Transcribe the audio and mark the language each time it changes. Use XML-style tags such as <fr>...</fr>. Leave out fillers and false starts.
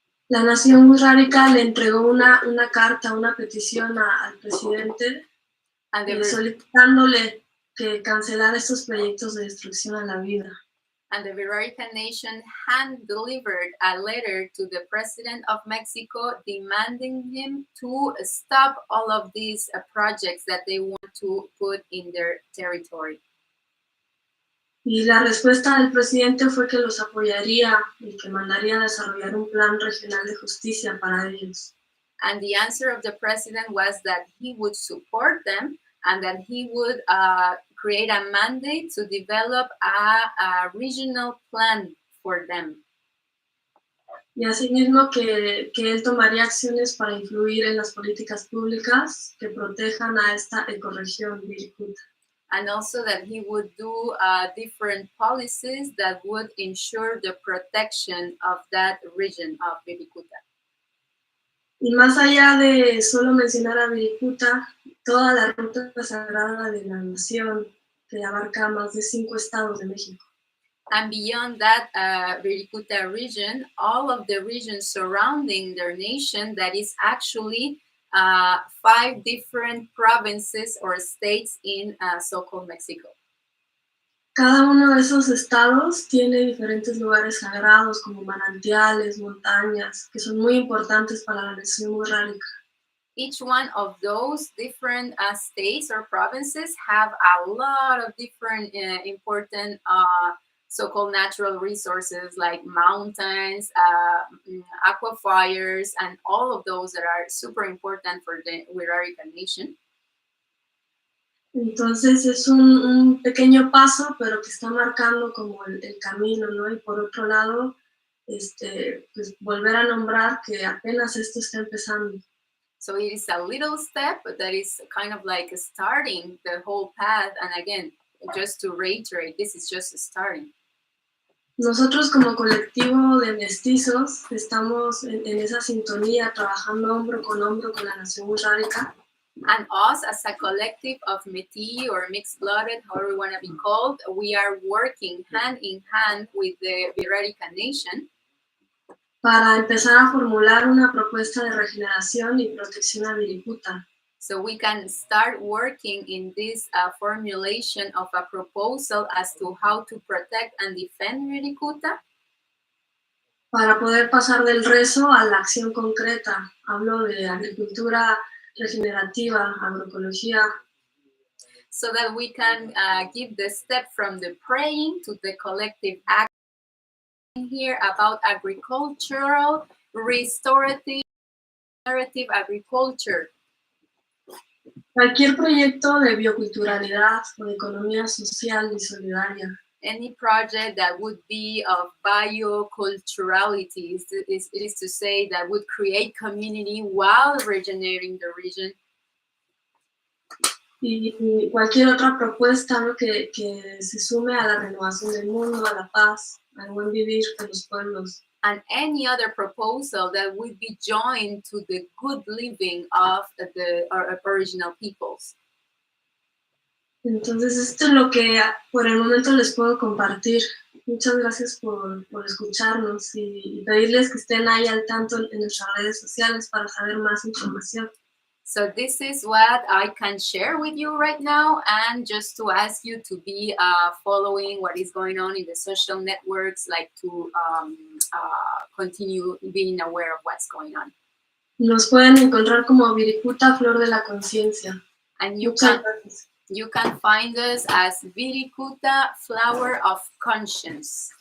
<es>La Nación Wixárika le entregó una carta, una petición al presidente solicitándole que cancelara estos proyectos de destrucción a la vida.</es> <en>And the Wixárika Nation hand-delivered a letter to the president of Mexico demanding him to stop all of these projects that they want to put in their territory.</en> <es>Y la respuesta del presidente fue que los apoyaría y que mandaría a desarrollar un plan regional de justicia para ellos.</es> <en>And the answer of the president was that he would support them and that he would create a mandate to develop a regional plan for them.</en> <es>Y asimismo que él tomaría acciones para influir en las políticas públicas que protejan a esta ecorregión Wirikuta.</es> <en>And also that he would do different policies that would ensure the protection of that region of Wirikuta.</en> <es>Y más allá de solo mencionar a Wirikuta, toda la ruta sagrada de la nación que abarca más de 5 estados de México.</es> <en>And beyond that Wirikuta region, all of the regions surrounding their nation, that is actually 5 different provinces or states in so-called Mexico.</en> <es>Cada uno de esos estados tiene diferentes lugares sagrados como manantiales, montañas, que son muy importantes para la nación wixárika.</es> <en>Each one of those different states or provinces have a lot of different important so-called natural resources like mountains, aquifers, and all of those that are super important for the Wixárika Nation.</en> <es>Entonces es un pequeño paso, pero que está marcando como el camino, ¿no? Y por otro lado, pues volver a nombrar que apenas esto está empezando.</es> <en>So it is a little step, but that is kind of like starting the whole path. And again, just to reiterate, this is just starting.</en> <es>Nosotros como colectivo de mestizos estamos en esa sintonía, trabajando hombro con la nación wixárika.</es> <en>And us as a collective of Métis or mixed-blooded, however we want to be called, we are working hand in hand with the Wixárika Nation</en> <es>para empezar a formular una propuesta de regeneración y protección a Wirikuta.</es> <en>So we can start working in this formulation of a proposal as to how to protect and defend Wirikuta.</en> <es>Para poder pasar del rezo a la acción concreta. Hablo de agricultura regenerativa, agroecología.</es> <en>So that we can give the step from the praying to the collective action here about agricultural, restorative, regenerative agriculture.</en> <es>Cualquier proyecto de bioculturalidad o de economía social y solidaria.</es> <en>Any project that would be of bioculturality, it is to say that would create community while regenerating the region.</en> <es>Y cualquier otra propuesta, ¿no? que se sume a la renovación del mundo, a la paz, al buen vivir de los pueblos.</es> <en>And any other proposal that would be joined to the good living of the original peoples.</en> <es>Entonces esto es lo que por el momento les puedo compartir. Muchas gracias por escucharnos y pedirles que estén ahí al tanto en nuestras redes sociales para saber más información.</es> <en>So this is what I can share with you right now, and just to ask you to be following what is going on in the social networks, like to continue being aware of what's going on.</en> <es>Nos pueden encontrar como Wirikuta, Flor de la Conciencia.</es> <en>And you</en> <es>Muchas</es> <en>can,</en> <es>gracias.</es> <en>You can find us as Virikuta Flower of Conscience.</en>